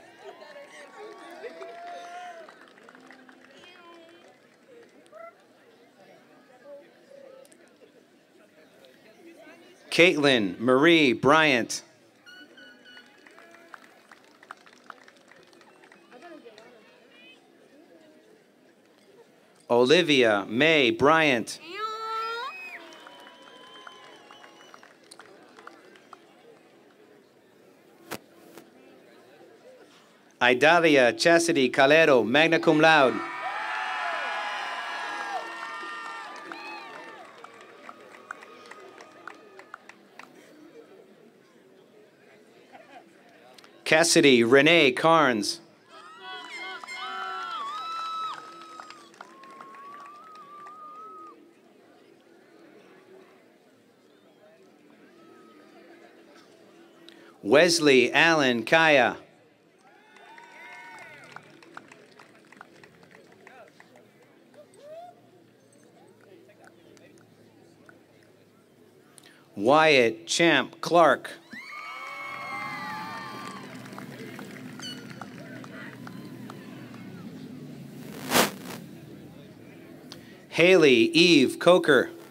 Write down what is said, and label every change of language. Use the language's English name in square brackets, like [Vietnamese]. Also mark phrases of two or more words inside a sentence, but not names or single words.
[English] Caitlin Marie Bryant. Olivia May Bryant. Idalia Chastity Calero, [Latin] magna cum laude. [English] Cassidy Renee Carnes. Wesley Allen Kaya. Wyatt Champ Clark. Haley Eve Coker.